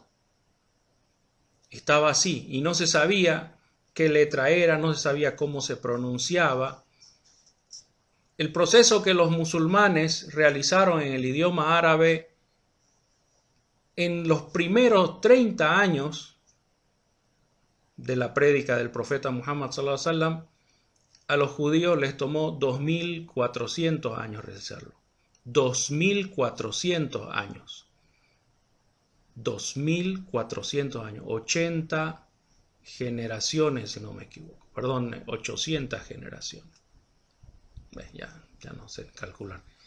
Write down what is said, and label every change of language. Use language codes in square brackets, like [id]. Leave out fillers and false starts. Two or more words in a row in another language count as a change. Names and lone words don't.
[es] Estaba así y no se sabía qué letra era, no se sabía cómo se pronunciaba. El proceso que los musulmanes realizaron en el idioma árabe en los primeros 30 años de la prédica del profeta Muhammad [ar] صلى الله عليه وسلم, [es] a los judíos les tomó 2400 años realizarlo. 2400 años. 2400 años. 80 generaciones, si no me equivoco. Perdón, 800 generaciones. Ya no sé calcular.